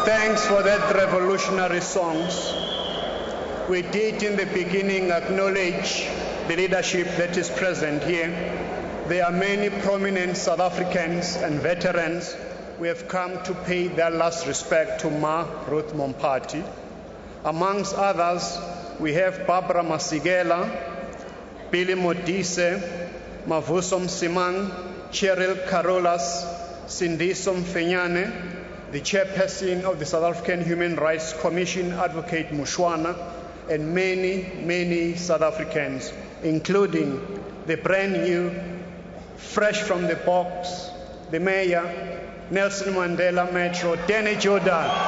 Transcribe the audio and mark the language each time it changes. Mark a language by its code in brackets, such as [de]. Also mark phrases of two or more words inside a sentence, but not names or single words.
[en] Thanks for that revolutionary songs. We did in the beginning acknowledge the leadership that is present here. There are many prominent South Africans and veterans who have come to pay their last respect to Ma Ruth Mompati. Amongst others, we have Barbara Masigela, Billy Modise, Mavuso Msimang, Cheryl Carolas, Sindiso Mfenyane, the chairperson of the South African Human Rights Commission, Advocate Mushwana, and many South Africans, including the brand new, fresh from the box, the mayor, Nelson Mandela Metro, Danny Jordan.